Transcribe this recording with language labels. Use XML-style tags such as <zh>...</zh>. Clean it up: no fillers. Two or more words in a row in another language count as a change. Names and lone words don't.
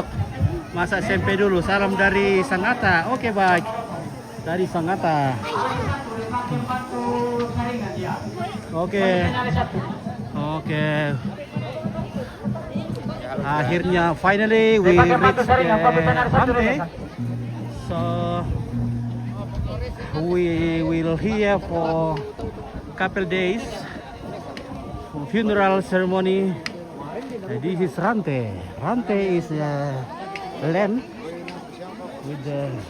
<id>Masa SMP dulu. Salam dari Sangatta. Oke, baik. Dari Sangatta. Oke. Oke.</id> <en>Akhirnya finally we reach the Rantai. So we will here for couple days for funeral ceremony. This is Rantai. Rantai is land with the</en>